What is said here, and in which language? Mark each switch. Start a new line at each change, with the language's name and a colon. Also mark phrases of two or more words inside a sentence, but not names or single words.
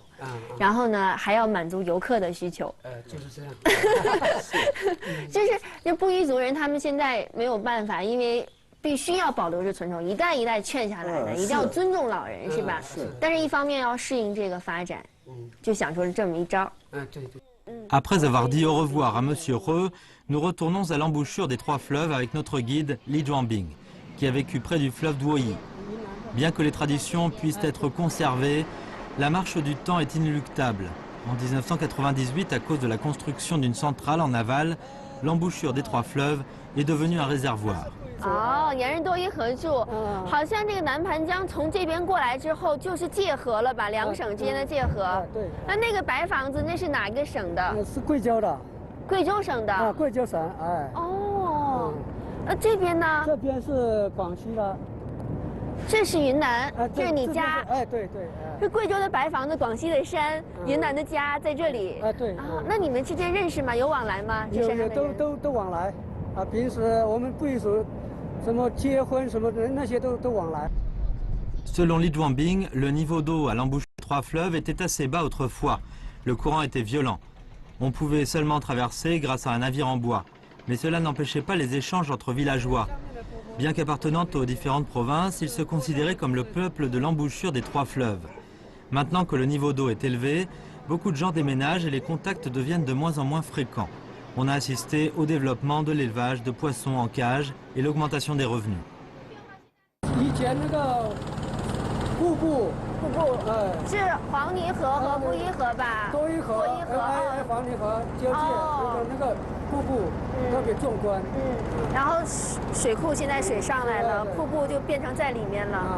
Chinese: 然后呢，还要满足游客的需求。就是这样。就是布依族人他们现在没有办法，因为。必须要保留着传统，一代一代劝下来的，一定要尊重老人，是吧？但是一方面要适应这个发展，就想出了这么一招。
French: Après avoir dit au revoir à Monsieur He, nous retournons à l'embouchure des 3 fleuves avec notre guide Li Zhuangbing, qui a vécu près du fleuve Duoyi. Bien que les traditions puissent être conservées, la marche du temps est inéluctable. En 1998, à cause de la construction d'une centrale en aval, l'embouchure des 3 fleuves est devenue un réservoir.
Chinese: 哦，沿着多伊河住，好像这个南盘江从这边过来之后就是界河了吧？2省之间的界河。对。那个白房子那是哪个省的？是贵州的。贵州省的。贵州省，哦。那这边呢？这边是广西的。这是云南，这是你家。对。是贵州的白房子，广西的山，云南的家在这里。对。那你们之间认识吗？有往来吗？有，都往来。平时我们不一说。什么结婚什么的那些都往来。
French: Selon Li Zhuangbing, le niveau d'eau à l'embouchure des 3 fleuves était assez bas autrefois. Le courant était violent. On pouvait seulement traverser grâce à un navire en bois. Mais cela n'empêchait pas les échanges entre villageois. Bien qu'appartenant aux différentes provinces, ils se considéraient comme le peuple de l'embouchure des 3 fleuves. Maintenant que le niveau d'eau est élevé, beaucoup de gens déménagent et les contacts deviennent de moins en moins fréquents. On a assisté au développement de l'élevage de poissons en cage et l'augmentation des revenus.
Chinese: 以前那个瀑布是黄泥河和布依河吧？多依河，黄泥河交界那个瀑布特别壮观。然后水库现在水上来了，瀑布就变成在里面了。